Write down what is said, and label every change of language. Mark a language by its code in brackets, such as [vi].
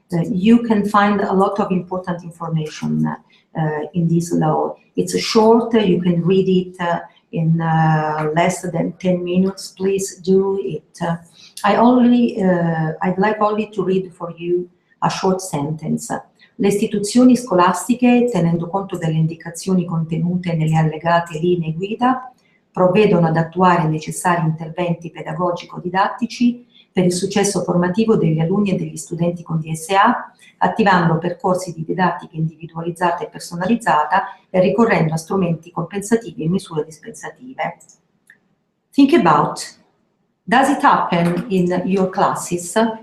[en] You can find a lot of important information in this law. It's short, you can read it in less than 10 minutes. Please do it. I'd like only to read for you a short sentence. [it] Le istituzioni scolastiche, tenendo conto delle indicazioni contenute nelle allegate linee guida, provvedono ad attuare i necessari interventi pedagogico-didattici per il successo formativo degli alunni e degli studenti con DSA, attivando percorsi di didattica individualizzata e personalizzata e ricorrendo a strumenti compensativi e misure dispensative. [en] Think about, does it happen in your classes?